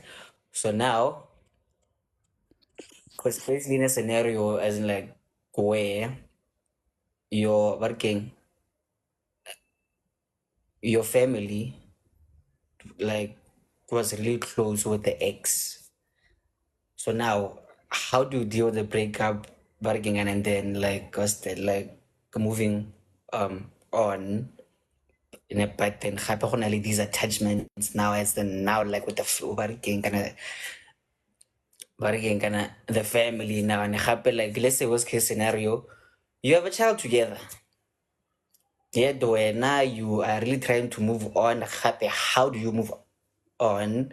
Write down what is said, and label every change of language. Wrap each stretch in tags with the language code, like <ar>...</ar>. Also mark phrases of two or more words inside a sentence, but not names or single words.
<en>So now, because especially in a scenario as in like where you're working your family like was really close with the ex. So now, how do you deal with the breakup, bargaining, and then like ghosted, like moving on in a pattern?</en> <nso>Gape go na le</nso> <en>these attachments now as the now like with the flow bargaining kind of the family now, and gape like let's say worst case scenario, you have a child together. Yet now you are really trying to move on. Gape, how do you move on?</en>